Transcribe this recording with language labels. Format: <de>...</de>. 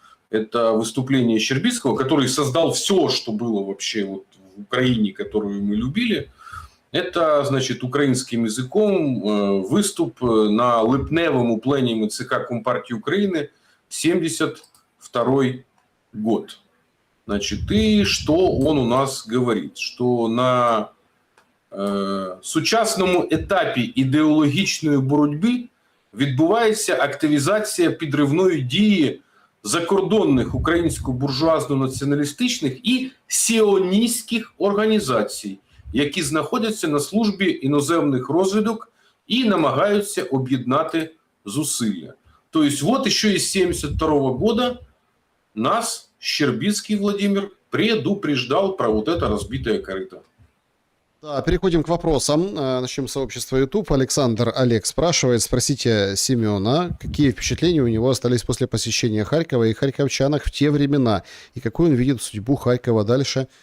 <ru>Это выступление Щербицкого, который создал все, что было вообще вот в Украине, которую мы любили. Это, значит, украинским языком</ru> <uk>выступ на липневому пленуме</uk> <ru>ЦК Компартии Украины 1972 год. Значит, и что он у нас говорит?</ru> <uk>Что на сучасному етапі ідеологічної боротьби відбувається активізація підривної дії закордонних українсько-буржуазно-націоналістичних і сіоністських організацій, які знаходяться на службі іноземних розвідок і намагаються об'єднати зусилля.</uk> <ru>Тобто, вот еще из 1972 года нас Щербицкий Владимир предупреждал про вот это разбитое корыто. Да, переходим к вопросам. Начнем с сообщества YouTube. Александр Олег спрашивает, спросите Семена, какие впечатления у него остались после посещения Харькова и харьковчанах в те времена, и какую он видит судьбу Харькова дальше.</ru>